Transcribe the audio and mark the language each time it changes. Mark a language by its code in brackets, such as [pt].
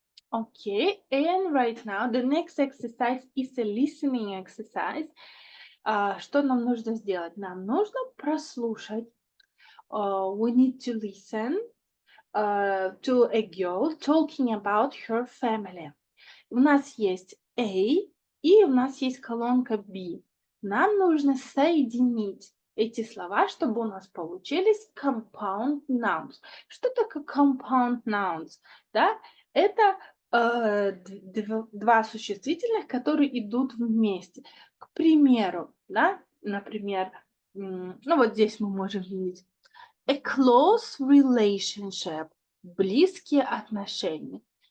[en] Okay, and right now the next exercise is a listening exercise. [ru] Что нам нужно сделать? Нам нужно прослушать. [en] We need to listen to a girl talking about her family. [ru] У нас есть A и у нас есть колонка B. Нам нужно соединить эти слова, чтобы у нас получились compound nouns. Что такое compound nouns? Да? Это два существительных, которые идут вместе. К примеру, да, например, ну вот здесь мы можем видеть [en] a close relationship, [ru] близкие отношения.